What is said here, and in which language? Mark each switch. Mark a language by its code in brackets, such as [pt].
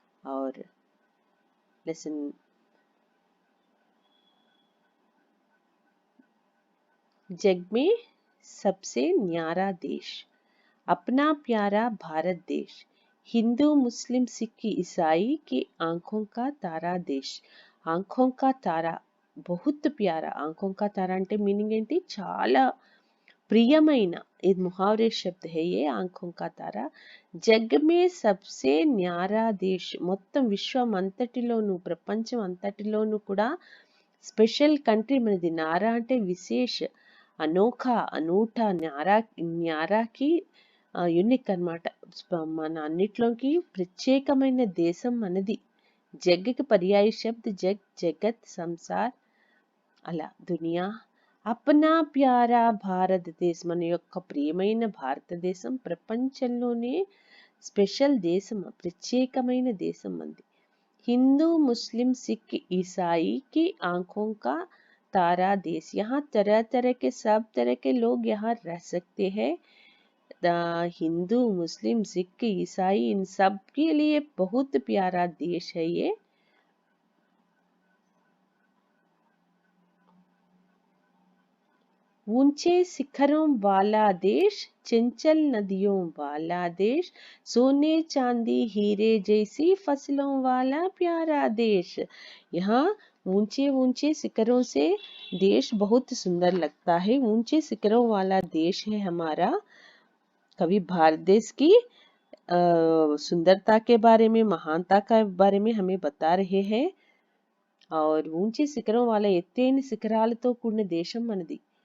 [hi] और लेसन जग में सबसे न्यारा देश, अपना प्यारा भारत देश, हिंदू मुस्लिम सिख ईसाई के आंखों का तारा देश। आंखों का तारा बहुत प्यारा। आंखों का तारा [te] అంటే మీనింగ్ ఏంటి? చాలా ప్రియమైన, ఇది ముహావరే శబ్ద [hi] है ये। आंखों का तारा జగ్ మే సబ్సే న్యారా దేశ్, [te] మొత్తం విశ్వం అంతటిలోను ప్రపంచం అంతటిలోను కూడా స్పెషల్ కంట్రీ మనది। నారా అంటే విశేష, అనోఖా, అనూఠా, న్యారాకి యూనిక్ అన్నమాట। మన అన్నిట్లోకి ప్రత్యేకమైన దేశం మనది। జగ్కి పర్యాయ శబ్ద జగ్, జగత్, సంసార్, అలా దునియా। అప్నా ప్యారా భారతదేశం, మన యొక్క ప్రియమైన భారతదేశం ప్రపంచంలోనే స్పెషల్ దేశం, ప్రత్యేకమైన దేశం మనది। [hi] हिंदू मुस्लिम सिख ईसाई की आंखों का तारा देश, यहाँ तरह तरह के सब तरह के लोग यहाँ रह सकते हैं। हिंदू मुस्लिम सिख ईसाई इन सब के लिए बहुत प्यारा देश है ये। ऊंचे शिखरों वाला देश, चंचल नदियों वाला देश, सोने चांदी हीरे जैसी फसलों वाला प्यारा देश। यहाँ ऊंचे ऊंचे शिखरों से देश बहुत सुंदर लगता है। ऊंचे शिखरों वाला देश है हमारा। कवि भारत देश की सुंदरता के बारे में, महानता के बारे में हमें बता रहे हैं। और ऊंचे शिखरों वाला [te] ఎత్తైన శిఖరాలతో కూడిన దేశం మనది।